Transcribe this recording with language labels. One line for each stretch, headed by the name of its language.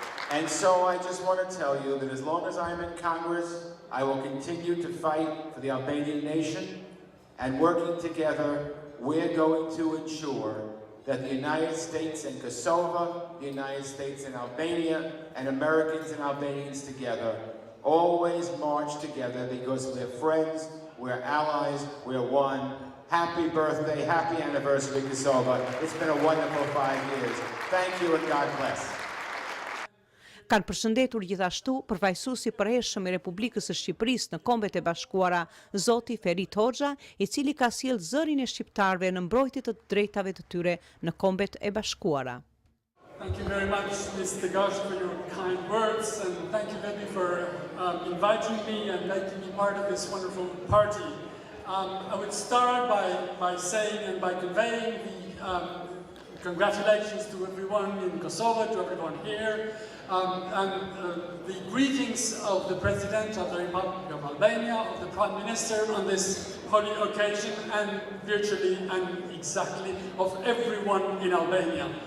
English: And so I just want to tell you that as long as I'm in Congress, I will continue to fight for the Albanian nation, and working together, we're going to ensure that the United States and Kosovo, the United States and Albania, and Americans and Albanians together always march together because we're friends, we're allies, we're one. Happy birthday, happy anniversary, Kosovo. It's been a wonderful 5 years. Thank you and God bless.
Albanian: Kanë përshëndetur gjithashtu përfaqësuesi i përhershëm i Republikës së Shqipërisë në Kombet e Bashkuara, zoti Ferit Hoxha, i cili ka sjellë zërin e shqiptarëve në mbrojtje të drejtave të tyre në Kombet e Bashkuara.
English: Thank you very much, Ms. Degash, for your kind words, and thank you, Baby, for inviting me and making me part of this wonderful party. I would start by saying and by conveying the congratulations to everyone in Kosovo, to everyone here, and the greetings of the President of the Republic of Albania, of the Prime Minister on this holy occasion, and virtually and exactly of everyone in Albania.